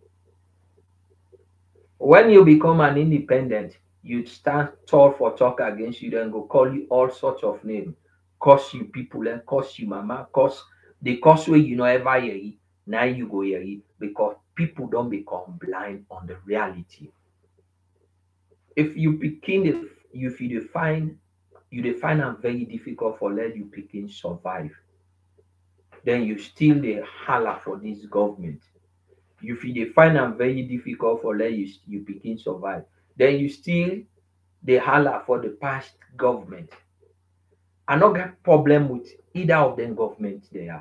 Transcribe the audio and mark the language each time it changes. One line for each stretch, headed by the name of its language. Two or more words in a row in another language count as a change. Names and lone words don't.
Nigerian Pidgin: When you become an independent, you stand tall for talk against you, then go call you all sorts of names, curse you people, and curse you mama, curse the curse way you know ever hear it, now you go hear it because people don't become blind on the reality. If you begin if you define you dey find am very difficult for let you pikin survive, then you still dey hala for this government. If you dey find am very difficult for let you pikin survive, then you still dey hala for the past government. I no get problem with either of them government they are.